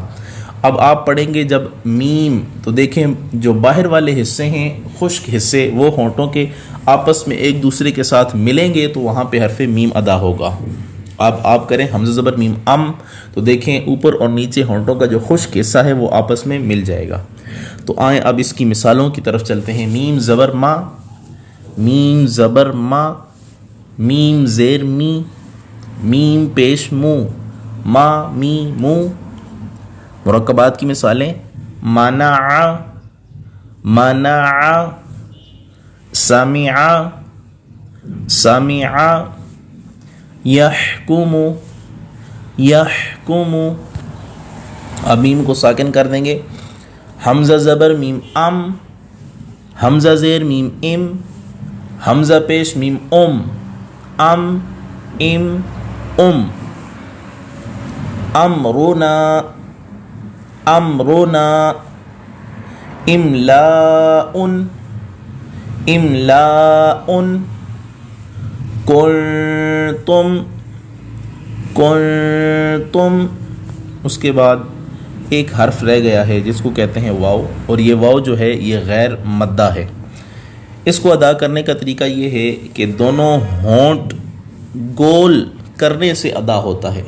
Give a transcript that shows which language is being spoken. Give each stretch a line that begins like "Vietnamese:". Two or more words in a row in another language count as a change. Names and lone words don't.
Urdu: اب آپ پڑھیں گے جب میم تو دیکھیں جو باہر والے حصے ہیں خشک حصے وہ ہونٹوں کے آپس میں ایک دوسرے کے ساتھ ملیں گے تو وہاں پہ حرف میم ادا ہوگا۔ اب آپ کریں حمزہ زبر میم ام، تو دیکھیں اوپر اور نیچے ہونٹوں کا جو خشک حصہ ہے وہ آپس میں مل جائے گا۔ تو آئیں اب اس کی مثالوں کی طرف چلتے ہیں۔ میم زبر ما، میم زبر ما، میم زیر می، میم پیش مو، ما می مو۔ مرکبات کی مثالیں
Arabic: منع، منع، سمع، سمع، یحکم، یحکم۔
Urdu: اب میم کو ساکن کر دیں گے۔ حمزہ زبر میم ام، حمزہ زیر میم ام، حمزہ پیش میم ام، ام ام ام۔
Arabic: امرنا، امرنا، املاء، املاء، کنتم، کنتم۔
Urdu: اس کے بعد ایک حرف رہ گیا ہے جس کو کہتے ہیں واو، اور یہ واو جو ہے یہ غیر مدہ ہے۔ اس کو ادا کرنے کا طریقہ یہ ہے کہ دونوں ہونٹ گول کرنے سے ادا ہوتا ہے۔